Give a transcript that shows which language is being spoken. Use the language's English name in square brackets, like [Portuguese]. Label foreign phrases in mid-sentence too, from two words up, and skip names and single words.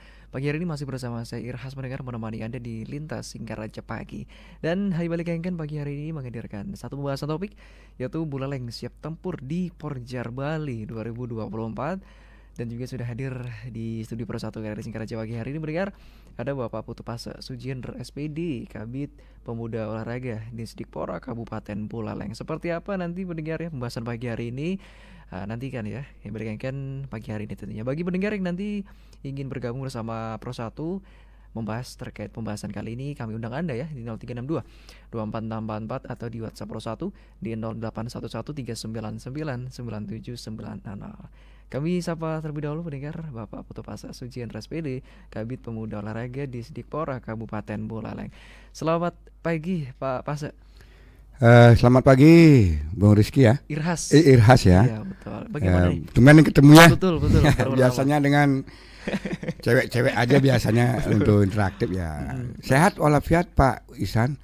[Indonesian] Pagi hari ini masih bersama saya Irhas mendengar menemani Anda di Lintas Singaraja Pagi. Dan Hai Balik Kengken pagi hari ini menghadirkan satu pembahasan topik, yaitu Buleleng siap tempur di Porjar Bali 2024. Dan juga sudah hadir di studio Pro 1 RRI Singaraja pagi hari ini mendengar ada Bapak Putu Pase Sujiendra SPD, Kabid Pemuda Olahraga Disdikpora Kabupaten Buleleng. Seperti apa nanti mendengar ya pembahasan pagi hari ini, nantikan ya yang berikan pagi hari ini tentunya. Bagi pendengar yang nanti ingin bergabung bersama Pro 1 membahas terkait pembahasan kali ini, kami undang Anda ya di 0362 24644 atau di WhatsApp Pro 1 di 081139999790. Kami sapa terlebih dahulu pendengar Bapak Putu Pase Sujiendra SPD, Kabid Pemuda Olahraga di Disdikpora Kabupaten Buleleng. Selamat pagi Pak Pase. Selamat pagi Bung Rizky ya. Irhas. Irhas ya. Iya betul. Bagaimana nih? Tumben ketemu ya. Betul. Biasanya dengan cewek-cewek aja biasanya untuk interaktif ya. Sehat walafiat Pak Ihsan.